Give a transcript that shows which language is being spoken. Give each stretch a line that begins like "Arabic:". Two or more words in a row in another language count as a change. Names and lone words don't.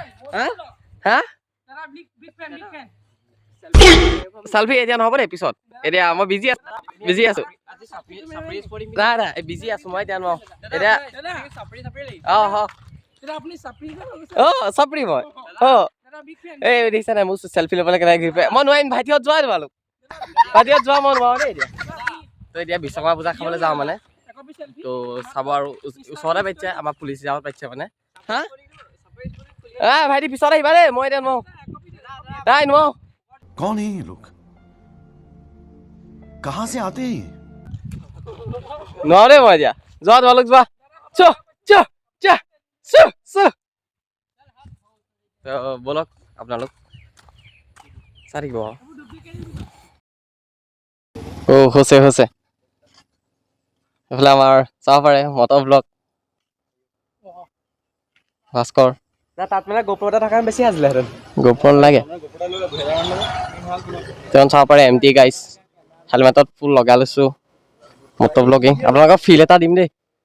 Assamese: হা চেলফি এতিয়া নহ'ব দেই পিছত এতিয়া মই বিজি আছোঁ নাই নাই বিজি আছোঁ মই এতিয়া নোৱাৰোঁ এতিয়া চাপৰি মই এই দেখিছা নাই মোৰ চেলফি ল'বলৈ কেনেকৈ ঘূৰি ফুৰে মই নোৱাৰিম ভাইটিহঁত যোৱা তোমালোক ভাইটিহঁত যোৱা মই নোৱাৰোঁ দেই এতিয়া। তো এতিয়া বিশ্বকৰ্মা পূজা খাবলৈ যাওঁ মানে তো চাব আৰু ওচৰতে পাতিছে আমাৰ পুলিচ জালত পাতিছে মানে। হা ভাইটি পিছত আহিবা দেই মই এতিয়া নোৱাৰোঁ নাই নোৱাৰোঁ।
Hindi: कौन है ये लोग कहां से आते हैं
Assamese: নোৱাৰোঁ দেই মই এতিয়া যোৱা তোমালোক যোৱা তো ব'লক আপোনালোক চাই থাকিব। হৈছে এইফালে আমাৰ চাব পাৰে
English: motor blog
Assamese: ভাস্কৰ তাত মানে গোপ্ৰ এটা থকা বেছি আছিলেহেঁতেন গোপ্ৰ নালাগে তেওঁ চাব পাৰে এম টি গাইছ হেলমেটত ফুল লগাই লৈছোঁ
English: motor blogging
Assamese: আপোনালোকক ফিল এটা দিম দেই।